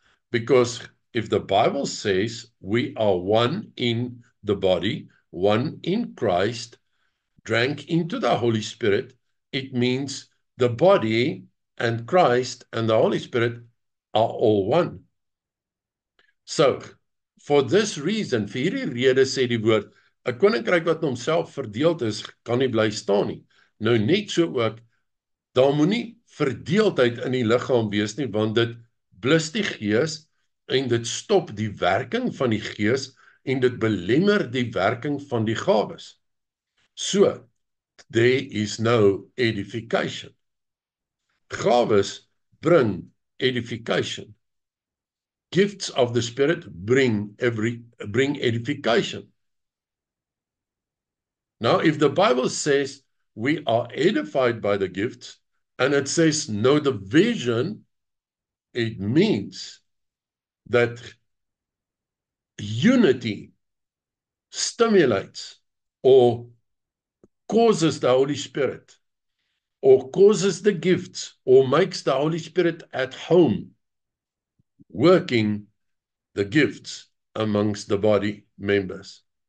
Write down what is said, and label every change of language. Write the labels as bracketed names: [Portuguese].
[English] Because if the Bible says we are one in the body, one in Christ, drank into the Holy Spirit, it means the body and Christ and the Holy Spirit are all one. So, for this reason, [Afrikaans] vir hierdie rede sê die woord, 'n koninkryk wat homself verdeeld is, kan nie bly staan nie. Nou net so ook, Daar moenie verdeeldheid in die liggaam wees nie, want dit blus die gees en dit stop die werking van die gees en dit belemmer die werking van die gawes. [English] So, there is no edification. Gawes bring edification. Gifts of the Spirit bring edification. Now, if the Bible says we are edified by the gifts, and it says no division, it means that unity stimulates or causes the Holy Spirit, or causes the gifts, or makes the Holy Spirit at home, working the gifts amongst the body members.